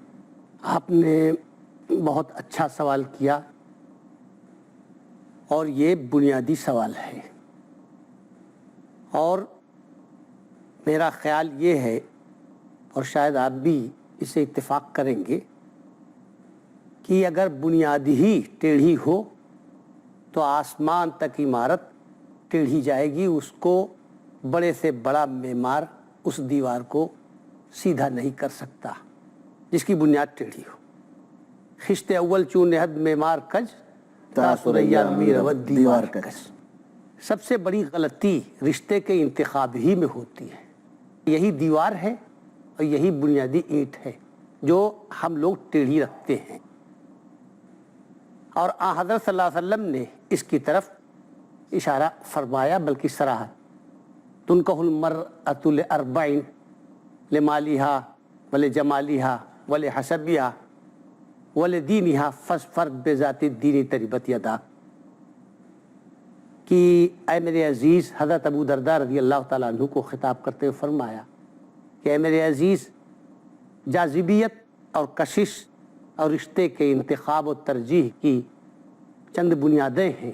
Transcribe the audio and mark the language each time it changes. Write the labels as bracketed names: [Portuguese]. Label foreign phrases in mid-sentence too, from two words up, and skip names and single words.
[Urdu] آپ نے بہت اچھا سوال کیا، اور یہ بنیادی سوال ہے، اور میرا خیال یہ ہے، اور شاید آپ بھی اسے اتفاق کریں گے، کہ اگر بنیاد ہی ٹیڑھی ہو تو آسمان تک عمارت ٹیڑھی جائے گی، اس کو بڑے سے بڑا معمار اس دیوار کو سیدھا نہیں کر سکتا جس کی بنیاد ٹیڑھی ہو۔ [Persian] خشت اول چون نہد معمار کج، تا ثریا می رود دیوار کج۔ [Urdu] سب سے بڑی غلطی رشتے کے انتخاب ہی میں ہوتی ہے۔ یہی دیوار ہے اور یہی بنیادی اینٹ ہے جو ہم لوگ ٹیڑھی رکھتے ہیں، اور آن حضرت [Arabic] صلی اللہ علیہ وسلم [Urdu] نے اس کی طرف اشارہ فرمایا، بلکہ صراحت، [Arabic] تنکح المرأۃ لاربع، لمالہا ولجمالہا ولحسبہا ولدینہا فاظفر بذات الدین تربت یداک، [Urdu] کہ اے میرے عزیز، حضرت ابو درداء [Arabic] رضی اللہ تعالیٰ عنہ [Urdu] کو خطاب کرتے ہوئے فرمایا کہ اے میرے عزیز، جاذبیت اور کشش اور رشتے کے انتخاب و ترجیح کی چند بنیادیں ہیں۔